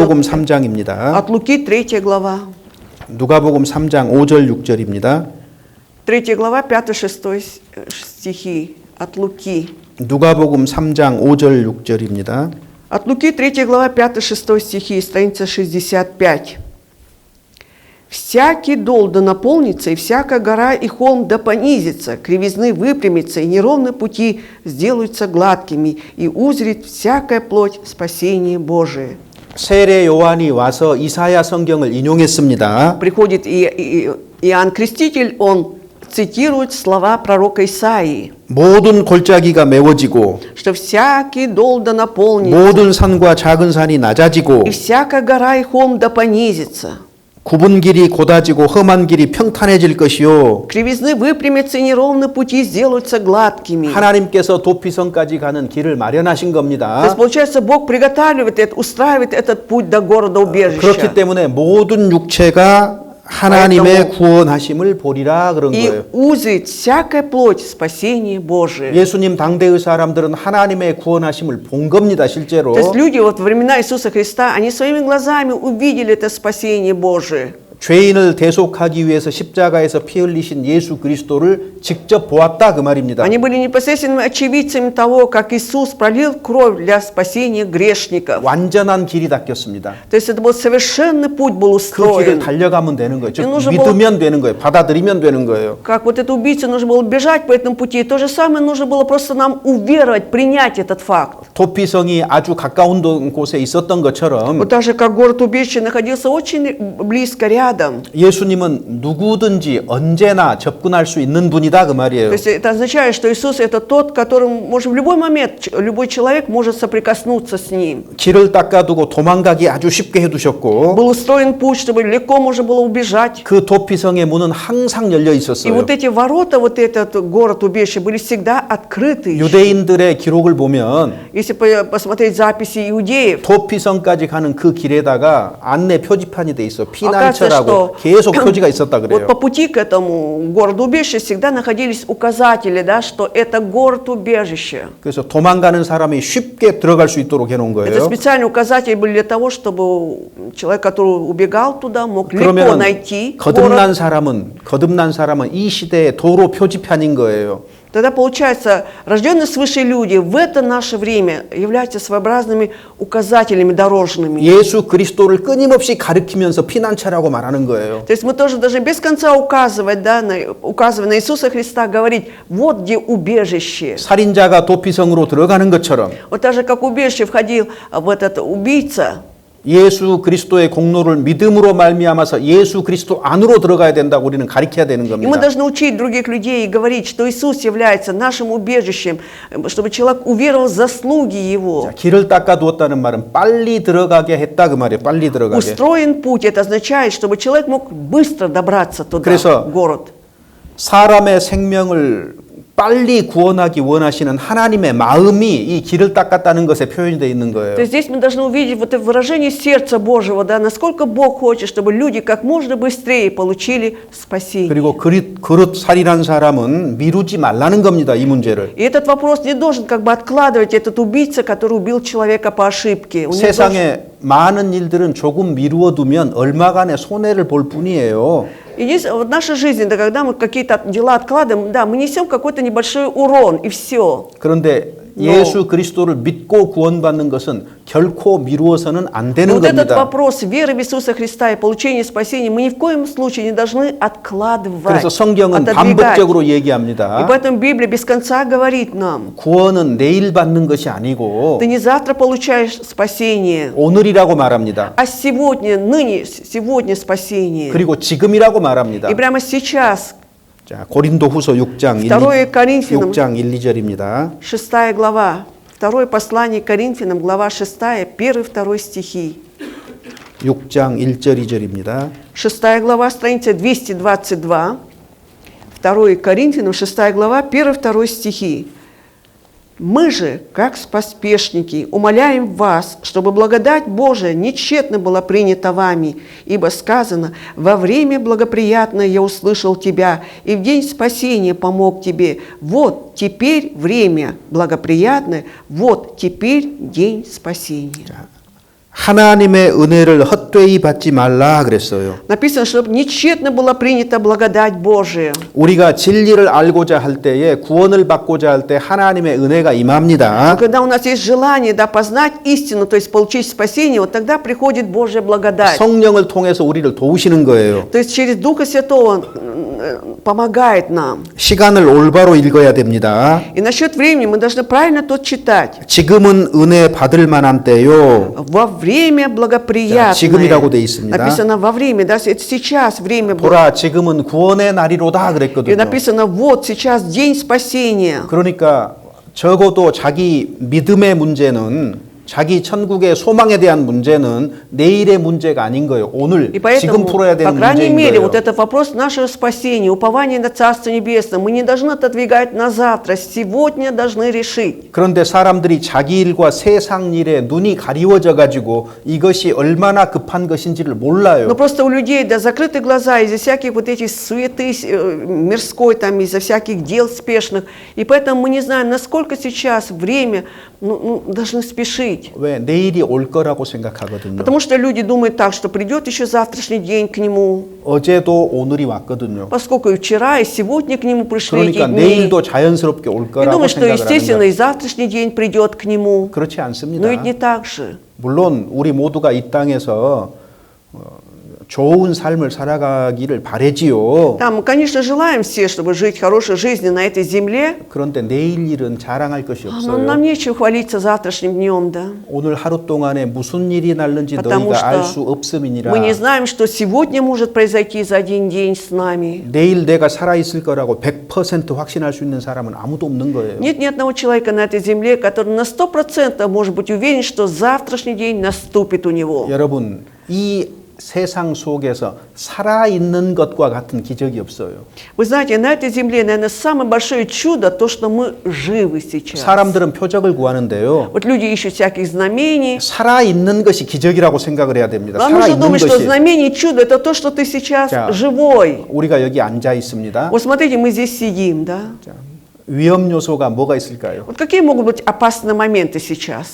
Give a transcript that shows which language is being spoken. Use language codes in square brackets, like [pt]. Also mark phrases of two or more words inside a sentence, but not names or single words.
[ko] 누가복음 3장입니다. [ru] от Луки 3 глава. [ko] 누가복음 3장 5절 6절입니다. [ru] 3 глава, 5-6 стихи от Луки. [ko] 누가복음 3장 5절 6절입니다. [ru] От Луки 3 глава, 5-6 стихи, страница 65. «Всякий дол да наполнится, и всякая гора и холм да понизится, кривизны выпрямится, и неровные пути сделаются гладкими, и узрит всякая плоть спасение Божие». [ko] 세례 요한이 와서 이사야 성경을 인용했습니다. [ru] Приходит Иоанн Креститель, он цитирует слова пророка Исаии, [ko] 모든 골짜기가 메워지고 [ru] что всякий дол да наполнится, [ko] 모든 산과 작은 산이 낮아지고 [ru] и всякая гора и холм да понизится. [ko] 굽은 길이 곧아지고 험한 길이 평탄해질 것이요. [ru] Кривизны выпрямятся, и неровные пути сделаются гладкими. [ko] 하나님께서 도피성까지 가는 길을 마련하신 [ru] То [ko] 겁니다. [ru] есть, получается, Бог приготавливает, устраивает этот путь до города убежища. [ko] 그렇기 때문에 모든 육체가 하나님의 구원하심을 보리라 그런 [ru] И [ko] 거예요. [ru] узрит всякая плоть спасение Божие. [ko] 예수님 당대의 사람들은 하나님의 구원하심을 본 겁니다, 실제로. [ru] То есть люди вот во времена Иисуса Христа, они своими глазами увидели это спасение Божие. [ko] 죄인을 대속하기 위해서 십자가에서 피 흘리신 예수 그리스도를 직접 보았다 그 말입니다. [ru] Они были непосредственными очевидцами того, как Иисус пролил кровь для спасения грешников. [ko] 완전한 길이 닦였습니다. [ru] То есть это был совершенный путь был [ko] 그 길을 [ru] устроен. [ko] 달려가면 되는 거예요. 즉 [ru] нужно [ko] 믿으면 되는 거예요. 받아들이면 되는 거예요. [ru] Как вот это убийце нужно было бежать по этому пути, то же самое нужно было просто нам уверовать, принять этот факт. [ko] 도피성이 아주 가까운 곳에 있었던 것처럼 [ru] Вот так же, как город убежище находился очень близко рядом, рядом. [ko] 예수님은 누구든지 언제나 접근할 수 있는 분이다 그 말이에요. [ru] То есть это означает, что Иисус это тот, которым может в любой момент любой человек может соприкоснуться с ним. [ko] 길을 닦아두고 도망가기 아주 쉽게 해두셨고 [ru] Был устроен путь, чтобы легко можно было убежать. [ko] 그 도피성의 문은 항상 열려 [ru] И [ko] 있었어요. [ru] вот эти ворота, вот этот город-убежище были всегда открыты. [ko] 유대인들의 기록을 보면 [ru] Если посмотреть записи иудеев, [ko] 도피성까지 가는 그 길에다가 안내 표지판이 돼 있어. [ru] оказывается, [ko] 피난처라고 [ru] что [ko] 계속 표지가 있었다 [ru] вот [ko] 그래요. [ru] по пути к этому городу-убежищу всегда находились указатели, да, что это город-убежище. [ko] 그래서 도망가는 사람이 쉽게 들어갈 수 있도록 해놓은 [ru] Это [ko] 거예요. [ru] специальные указатели были для того, чтобы человек, который убегал туда, мог легко [ko] 그러면 [ru] найти [ko] 거듭난 [ru] город. [ko] 사람은 이 시대의 도로 표지판인 거예요. [ru] Тогда получается, рожденные свыше люди в это наше время являются своеобразными указателями дорожными. [ko] 예수 그리스도를 끊임없이 가리키면서 피난처라고 말하는 거예요. [ru] То есть мы тоже должны без конца указывать, да, указывая на Иисуса Христа, говорить, вот где убежище. [ko] 살인자가 도피성으로 들어가는 것처럼 [ru] Вот так же, как убежище входил в этот убийца, [ko] 예수 그리스도의 공로를 믿음으로 말미암아서 예수 그리스도 안으로 들어가야 된다고 우리는 가리켜야 되는 [ru] и мы [ko] 겁니다. [ru] должны учить других людей и говорить, что Иисус является нашим убежищем, чтобы человек уверовал в заслуги Его. [ko] 자, 길을 닦아두었다는 말은 빨리 들어가게 했다 그 말이에요. 빨리 들어가게. [ru] Устроен путь, это означает, чтобы человек мог быстро добраться туда, [ko] 그래서 [ru] в город. [ko] 사람의 생명을 빨리 구원하기 원하시는 하나님의 마음이 이 길을 닦았다는 것에 표현이 되어 있는 거예요. [ru] То есть здесь мы должны увидеть вот это выражение сердца Божьего, да, насколько Бог хочет, чтобы люди как можно быстрее получили спасение. [ko] 그리고 그릇 살인한 사람은 미루지 말라는 겁니다. 이 문제를. [ru] И этот вопрос не должен как бы откладывать этот убийца, который убил человека по ошибке. Он не должен- [ko] 세상에 많은 일들은 조금 미루어 두면 얼마간의 손해를 볼 뿐이에요. [ru] Единственное, вот в нашей жизни, да, когда мы какие-то дела откладываем, да, мы несем какой-то небольшой урон, и все. [ko] 그런데 예수 그리스도를 믿고 구원받는 것은 결코 미루어서는 안 되는 [ru] Вот этот [ko] 겁니다. [ru] вопрос веры в Иисуса Христа и получения спасения мы ни в коем случае не должны откладывать, [ko] 그래서 성경은 [ru] отодвигать. [ko] 반복적으로 [ru] И [ko] 얘기합니다. [ru] поэтому Библия без конца говорит нам, [ko] 구원은 내일 받는 것이 아니고 [ru] ты не завтра получаешь спасение, [ko] 오늘이라고 말합니다. [ru] а сегодня, сегодня спасение. [ko] 그리고 지금이라고 말합니다. [ru] И прямо сейчас, [ko] 자, 고린도후서 6장 [ru] 2 Коринфянам [ko] 6장 1, 2절입니다. [ru] 6 глава, второе послание Коринфянам, глава 6, 1-2 стихи. [ko] 6장 1절 2절입니다. [ru] 6 глава, страница 222, 2 Коринфянам, 6 глава, 1-2 стихи. «Мы же, как поспешники, умоляем вас, чтобы благодать Божия нечетно была принята вами, ибо сказано, во время благоприятное я услышал тебя, и в день спасения помог тебе. Вот теперь время благоприятное, вот теперь день спасения». [ko] 하나님의 은혜를 헛되이 받지 말라 그랬어요. [ru] Написано, чтобы нечетно была принята благодать Божия. [ko] 우리가 진리를 알고자 할 때에 구원을 받고자 할 때 하나님의 은혜가 임합니다. [ru] Когда у нас есть желание, да, познать истину, то есть получить спасение, вот тогда приходит Божья благодать. [ko] 성령을 통해서 우리를 도우시는 거예요. [ru] То есть через Духа Святого Он помогает нам. [ko] 시간을 올바로 읽어야 됩니다. [ru] И насчет времени мы должны правильно тут читать. [ko] 지금은 은혜 받을 만한 때요. [ru] Во время благоприятное. [ko] 자, 지금이라고 돼 있습니다. [ru] Написано во время, да, это сейчас время. [ko] 보라 지금은 구원의 날이로다 [ru] И [ko] 그랬거든요. [ru] написано вот сейчас день спасения. [ko] 그러니까 적어도 자기 믿음의 문제는 자기 천국의 소망에 대한 문제는 내일의 문제가 아닌 거예요. 오늘 [ru] И [ko] 지금 [ru] поэтому, [ko] 풀어야 [ru] по [ko] 되는 [ru] крайней [ko] 문제인 [ru] мере, [ko] 거예요. [ru] вот этот вопрос нашего спасения, упования на Царство Небесное, мы не должны отодвигать на завтра, сегодня должны решить. 그런데 사람들이 자기 일과 세상 일에 눈이 가리워져 가지고 이것이 얼마나 급한 것인지를 몰라요. Но просто у людей, да, закрыты глаза из-за всяких вот этих суеты мирской, там, из-за всяких дел спешных. И поэтому мы не знаем, насколько сейчас время, должны спешить. [ko] 왜 내일이 올 거라고 생각하거든요. [ru] Потому что люди думают так, что придет еще завтрашний день к нему, [ko] 어제도 오늘이 왔거든요. [ru] поскольку и вчера, и сегодня к нему пришли эти [ko] 그러니까 [ru] дни. [ko] 내일도 자연스럽게 올 [ru] И [ko] 거라고 [ru] думают, что, [ko] 생각을 하는 [ru] естественно, [ko] 거예요. [ru] и завтрашний день придет к нему. [ko] 그렇지 않습니다. [ru] Но ведь не так же. [ko] 물론 우리 모두가 이 땅에서 좋은 삶을 살아가기를 바라지요. [ru] Да, мы, конечно, желаем все, чтобы жить хорошей жизнью на этой земле, [ko] 그런데 내일 일은 자랑할 것이 [ru] но [ko] 없어요. [ru] нам нечего хвалиться завтрашним днем, да. [ko] 오늘 하루 동안에 무슨 일이 날는지 [ru] Потому [ko] 너희가 알 [ru] что [ko] 수 없음이니라. [ru] мы не знаем, что сегодня может произойти за один день с нами. [ko] 내일 내가 살아 있을 거라고 100% 확신할 수 있는 사람은 아무도 없는 거예요. [ru] Нет ни одного человека на этой земле, который на 100% может быть уверен, что завтрашний день наступит у него. [ko] 여러분, 이 세상 속에서 살아있는 것과 같은 기적이 없어요. [ru] Вы знаете, на этой земле, наверное, самое большое чудо то, что мы живы сейчас. [ko] 사람들은 표적을 구하는데요. [ru] Вот люди ищут всяких знамений. [ko] 살아있는 것이 기적이라고 생각을 해야 됩니다. [ru] Вам нужно [ko] 살아있는 [ru] думать, что [ko] 것이. [ru] знамение и чудо – это то, что ты сейчас [ko] 자, [ru] живой. [ko] 우리가 여기 앉아 있습니다. [ru] Вот смотрите, мы здесь сидим, да? [ko] 자, 위험 요소가 뭐가 있을까요? [ru] Вот какие могут быть опасные моменты сейчас?